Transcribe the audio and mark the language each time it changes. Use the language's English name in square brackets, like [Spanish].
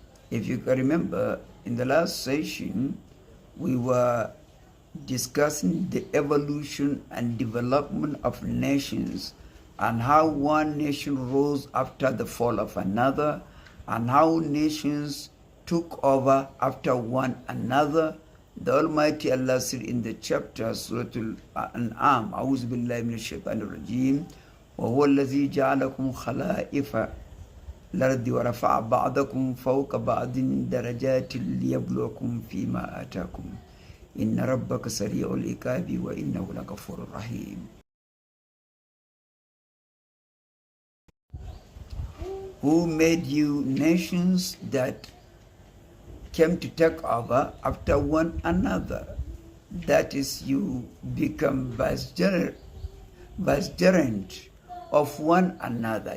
[English] If you can remember, in the last session, we were discussing the evolution and development of nations and how one nation rose after the fall of another and how nations took over after one another. The Almighty Allah said in the chapter Surah Al-An'am, [Arabic] A'udhu Billahi Minash Shaitanir Rajim, وَهُوَ الَّذِي جَعَلَكُمْ خَلَائِفَ الْأَرْضِ وَرَفَعَ بَعْضَكُمْ فَوْقَ بَعْضٍ دَرَجَاتٍ لِيَبْلُوَكُمْ فِيمَا آتَاكُمْ إِنَّ رَبَّكَ سَرِيعُ الْعِقَابِ وَإِنَّهُ لَغَفُورٌ رَحِيمٌ. [English] Who made you nations that came to take over after one another? That is, you become vicegerent of one another.